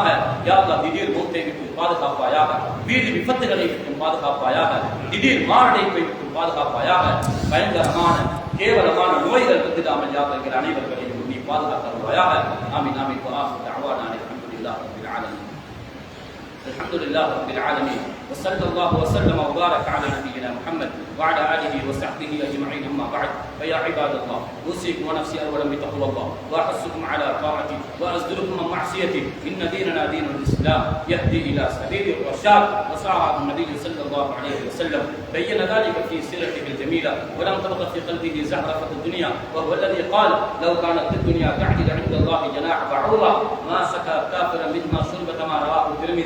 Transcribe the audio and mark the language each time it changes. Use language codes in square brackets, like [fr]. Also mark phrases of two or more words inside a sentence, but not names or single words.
[ta] யா அல்லாஹ், திடீர் மௌத்தை விட்டு பாதுகாப்பாயாக, வீதி விபத்துகளை விட்டு பாதுகாப்பாயாக, திடீர் மாரடைப்பை விட்டு பாதுகாப்பாயாக, பயங்கரமான கேவலமான நோய்கள் வந்துடாமல் யா அல்லாஹ் எங்கள் அனைவர்களையும் நீ பாதுகாத்தருவாயாக. [ar] آمين آمين. وآخر دعوانا الحمد لله رب العالمين. الحمد لله رب العالمين، وصلى الله وسلم وبارك على نبينا محمد وعلى اله وصحبه اجمعين. اما بعد، فيا عباد الله، اوصيكم ونفسي اولا بتقوى الله، واحثكم على طاعته، وازجركم عن معصيته. ان ديننا دين الاسلام يهدي الى سبيل الرشاد، وصاحب النبي صلى الله عليه وسلم بين ذلك في سيرته الجميله، ولم تبق في قلبه زهره الدنيا، وهو الذي قال: لو كانت الدنيا تعدل عند الله جناح بعوضه ما سكى كافرا منها شربة ما رواه الترمذي.